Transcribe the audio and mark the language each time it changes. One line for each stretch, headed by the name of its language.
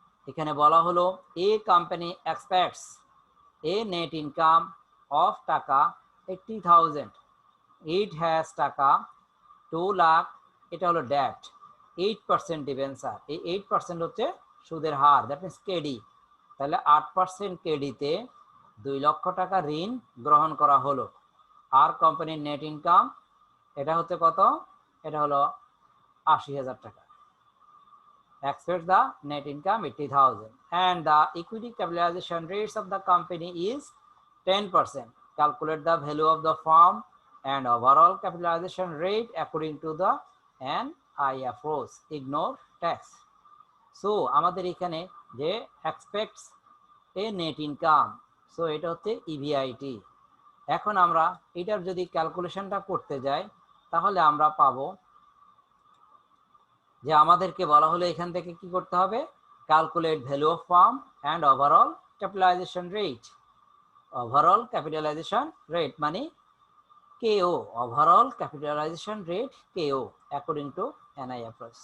Bangla: এখানে বলা হলো
English: a company expects a net income of taka 80,000, it has taka 2 lakh,
Bangla: এটা হলো ডেট, 8% ডিবেঞ্চার, এই 8% হচ্ছে সুদের হার, দ্যাট মিনস কেডি। তাহলে 8% কেডিতে 2 লক্ষ টাকা ঋণ গ্রহণ করা হলো। আর কোম্পানির নেট ইনকাম এটা হচ্ছে কত? এটা হলো 80,000 টাকা।
English: Expect the net income 80,000 and the equity capitalization rates of the company is 10%. Calculate the value of the firm and overall capitalization rate according to the NIFOs. Ignore tax.
Bangla: So আমাদের এখানে যে
English: expects a net income,
Bangla: so এটা হচ্ছে EBIT। এখন আমরা এটার যদি ক্যালকুলেশনটা করতে যাই তাহলে আমরা পাবো যে আমাদেরকে বলা হলো এখান থেকে কি করতে হবে?
English: Calculate value of firm and overall capitalization rate.
Bangla: Overall capitalisation rate মানে কেও, ওভারঅল ক্যাপিটালাইজেশন রেট কেও অ্যাকর্ডিং টু NIFOs।